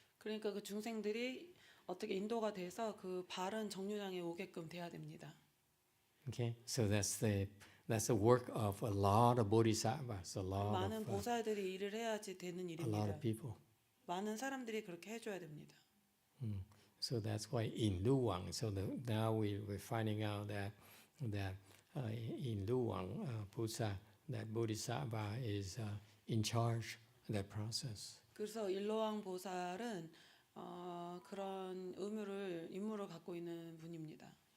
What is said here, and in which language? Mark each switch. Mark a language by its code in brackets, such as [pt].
[ko] 그러니까 그 중생들이 어떻게 인도가 돼서 그 바른 정류장에 오게끔 돼야 됩니다. [en] Okay, so that's the work of a lot of bodhisattvas, [ko] 많은 보살들이 일을 해야지 되는 [en] a lot [ko] 일입니다. [en] of people. [ko] 많은 사람들이 그렇게 해줘야 됩니다. [en] So that's why in Luwang. So now we're finding out that in Luwang, Pusa, that bodhisattva is in charge of that process. [ko] 그래서 일로왕 보살은 그런 임무를 갖고 있는 분입니다.